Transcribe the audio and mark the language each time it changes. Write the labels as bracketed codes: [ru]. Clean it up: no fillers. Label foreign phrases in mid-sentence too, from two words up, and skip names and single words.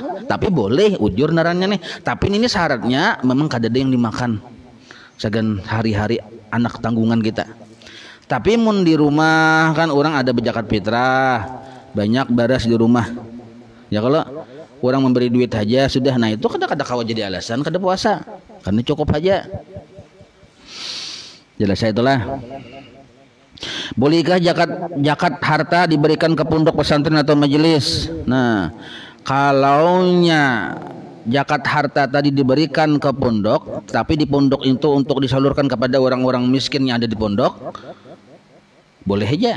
[bjn] Tapi boleh ujur narannya nih. Tapi ini syaratnya memang kada ada yang dimakan. Segan hari-hari anak tanggungan kita. Tapi mun di rumah kan orang ada berzakat fitrah, banyak baras di rumah. Ya kalau orang memberi duit aja sudah, nah itu kada kawa jadi alasan kada puasa. Karena cukup aja. Jelas itulah. Bolehkah zakat harta diberikan ke pondok pesantren atau majelis? Nah, kalaunya zakat harta tadi diberikan ke pondok, tapi di pondok itu untuk disalurkan kepada orang-orang miskin yang ada di pondok, boleh aja.